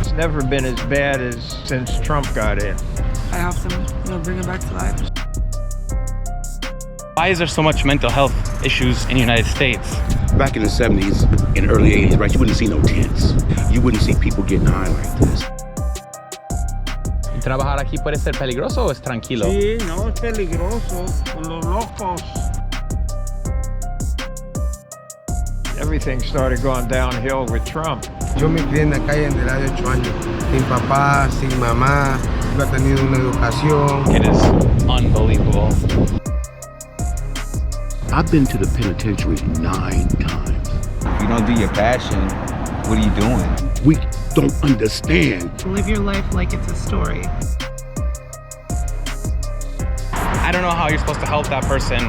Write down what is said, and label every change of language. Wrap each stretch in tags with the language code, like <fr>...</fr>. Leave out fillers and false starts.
<en>It's never been as bad as since Trump got in. I helped them, bring him back to life. Why is there so much mental health issues in the United States? Back in the 70s and early 80s, right, you wouldn't see no tents. You wouldn't see people getting high like this.</en> <es>¿Trabajar aquí puede ser peligroso o es tranquilo? Sí, no, es peligroso, con los locos.</es> <en>Everything started going downhill with Trump.</en> <es>Yo me crié en la calle desde los 8 años, sin papá, sin mamá, no he tenido una educación.</es> <en>It is unbelievable. I've been to the penitentiary 9 times. If you don't do your passion, what are you doing? We don't understand. Live your life like it's a story. I don't know how you're supposed to help that person.</en>